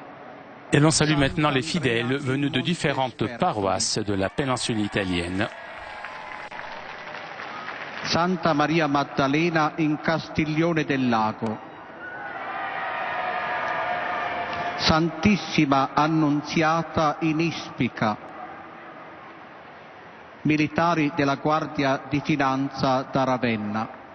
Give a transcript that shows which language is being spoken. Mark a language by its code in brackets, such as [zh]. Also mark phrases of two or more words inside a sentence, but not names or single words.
[fr] Et l'on salue maintenant les fidèles venus de différentes paroisses de la péninsule italienne. [it] Santa Maria Maddalena in Castiglione del Lago. Santissima Annunziata in Ispica. Militari della Guardia di Finanza da Ravenna.